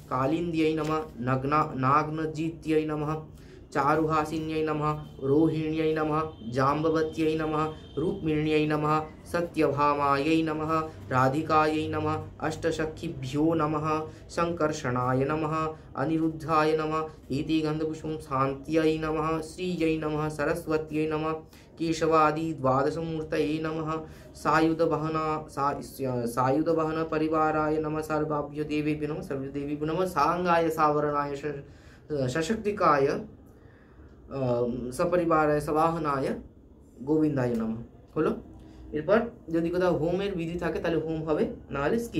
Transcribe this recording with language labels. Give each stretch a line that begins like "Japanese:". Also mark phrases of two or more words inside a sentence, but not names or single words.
Sanskrit: कालिंद्यै नमः नागनजित्यै नमः चारुहासिन्यै नमः रोहिण्यै नमः जाम्बवत्यै नमः रूक्मिण्यै नमः सत्यभामायै नमः राधिकायै नमः अष्टसखिभ्यो नमः संकर्षणाय नमः अनिरुद्धाय नमः इति गन्धपुष्पं शान्त्यै नमः श्रीयै नमः सरस्वत्यै नमः केशवादि द्वादशमूर्तये नमः सायुधवहन परिवाराय नमः सर्वाभ्यो देवेभ्यो नमः सर्वदेवेभ्यो नमः सांगाय सावरणाय सशक्तिकाय सपरिवाराय सवाहनाय गोविंदाय नमः।
Bangla: হলো এরপর যদি কোথাও হোমের বিধি থাকে তাহলে হোম হবে, না হলে স্কিপ।